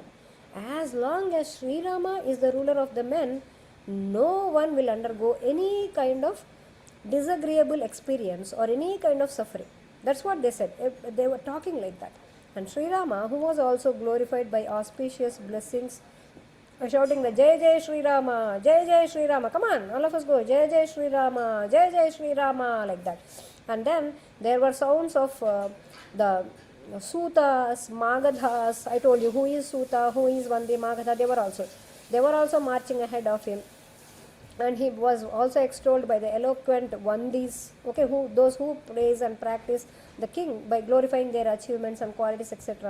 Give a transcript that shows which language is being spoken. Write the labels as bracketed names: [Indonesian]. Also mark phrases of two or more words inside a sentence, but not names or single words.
[English] As long as Sri Rama is the ruler of the men, no one will undergo any kind of disagreeable experience or any kind of suffering. That's what they said. They were talking like that. And Sri Rama, who was also glorified by auspicious blessings, shouting the [Hindi] Jai Jai Sri Rama, Jai Jai Sri Rama. [English] Come on, all of us go [Hindi] Jai Jai Sri Rama, Jai Jai Sri Rama, [English] like that. And then there were sounds of the Sutas, Magadhas. I told you who is Suta, who is Vande Magadha. They were also marching ahead of him. And he was also extolled by the eloquent Vandis, okay, those who praise and practice the king by glorifying their achievements and qualities, etc.